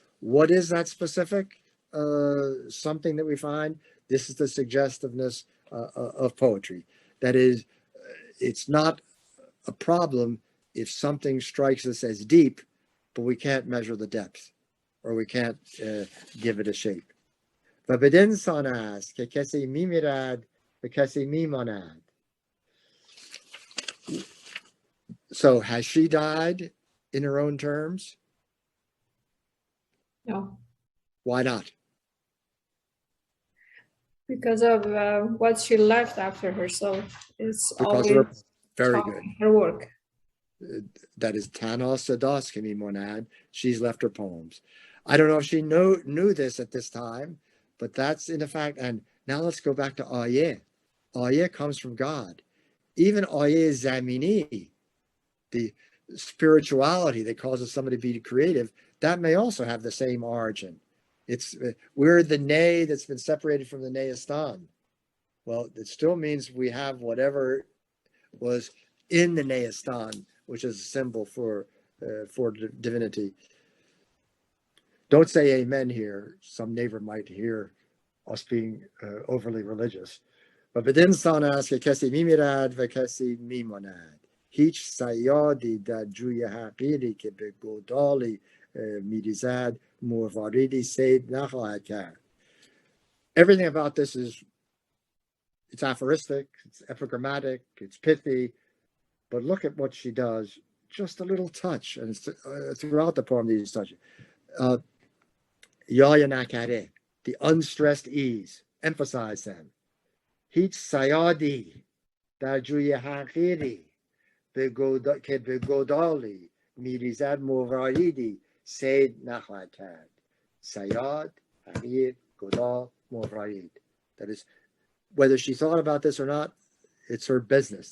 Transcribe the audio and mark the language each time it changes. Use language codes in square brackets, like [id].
[en] What is that specific something that we find? This is the suggestiveness of poetry. That is, it's not a problem if something strikes us as deep, but we can't measure the depth, or we can't give it a shape. [fa] و بدین سان است که کسی میمیرد و کسی میماند. [en] So has she died in her own terms? No, Why not? because of what she left after herself. It's Because of her, always very good. her work. That is Tanos Sadoskimi Monad. She's left her poems. I don't know if she knew this at this time, but that's in effect. And now let's go back to Ayeh. Ayeh comes from God. Even Ayeh Zamini, the spirituality that causes somebody to be creative, that may also have the same origin. It's we're the nay that's been separated from the Nayastan. Well, it still means we have whatever was in the Nayastan, which is a symbol for divinity. Don't say amen here. Some neighbor might hear us being overly religious. [fa] But بدین سان است که کسی میمیرد و کسی میماند. هیچ صیادی در جوی حقیری که به گودالی میریزد مواردی صید نخواهد کرد. [en] Everything about this is, it's aphoristic, it's epigrammatic, it's pithy, but look at what she does. Just a little touch, and it's throughout the poem these touches. Yaya nakare, the unstressed ease, emphasize them. [fa] هیچ صیادی در جوی حقیری که به گودالی میریزد مواردی صید نخواهد کرد. صیاد، حقیر، گودال، موارد. [en] That is, whether she thought about this or not, it's her business.